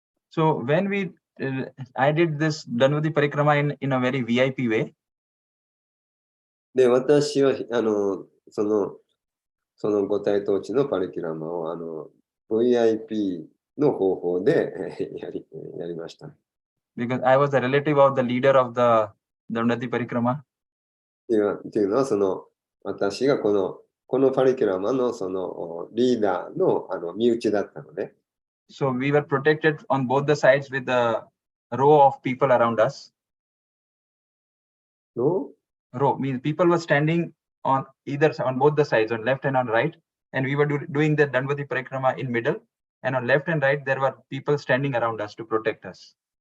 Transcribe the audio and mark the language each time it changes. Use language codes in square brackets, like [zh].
[en] So when I did this Dhanvati Parikrama in a very VIP way. [ja] で、私はその五体統治のパリキラマをVIP の方法でやりました。 [en] Because I was a relative of the leader of the Dhanvati Parikrama. [ja] っていうのは私がこのパリキラマのそのリーダーの身内だったので。 [en] So we were protected on both the sides with a row of people around us. Row means people were standing on both the sides, on left and on right, and we were doing the Dhanvati Parikrama in middle, and on left and right there were people standing around us to protect us.